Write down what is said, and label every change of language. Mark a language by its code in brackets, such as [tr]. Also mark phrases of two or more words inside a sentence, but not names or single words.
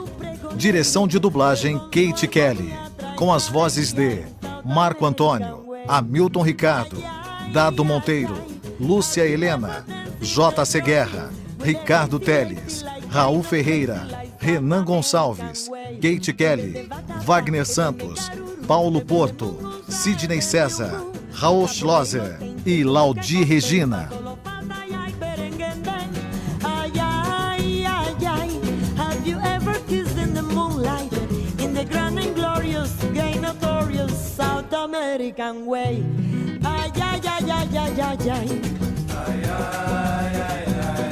[pt] Direção de dublagem Kate Kelly. Com as vozes de Marco Antônio, Hamilton Ricardo, Dado Monteiro, Lúcia Helena, J.C. Guerra, Ricardo Teles, Raul Ferreira, Renan Gonçalves, Kate Kelly, Wagner Santos, Paulo Porto, Sidney César, Raul Schlosser e Laudi Regina. [en] American way. Ay, ay, ay, ay, ay, ay, ay. Ay, ay, ay, ay.